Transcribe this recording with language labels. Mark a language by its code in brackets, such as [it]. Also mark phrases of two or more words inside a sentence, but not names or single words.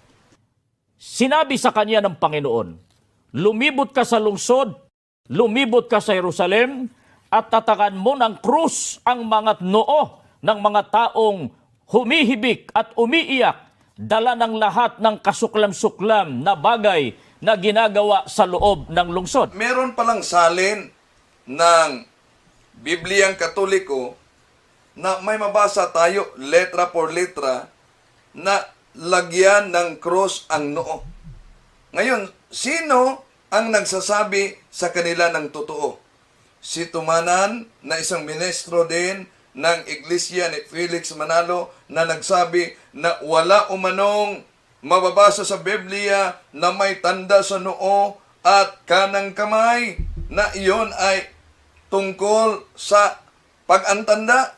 [tl] Sinabi sa kanya ng Panginoon, lumibot ka sa lungsod, lumibot ka sa Jerusalem, at tatakan mo ng krus ang mga noo ng mga taong humihibik at umiiyak, dala ng lahat ng kasuklam-suklam na bagay na ginagawa sa loob ng lungsod. Meron palang salin ng Bibliang Katoliko na may mabasa tayo [es] letra por letra [tl] na lagyan ng cross ang noo. Ngayon, sino ang nagsasabi sa kanila ng totoo? Si Tumanan na isang ministro din ng Iglesia ni Felix Manalo na nagsabi na wala umanong mababasa sa Biblia na may tanda sa noo at kanang kamay na iyon ay tungkol sa pag-antanda.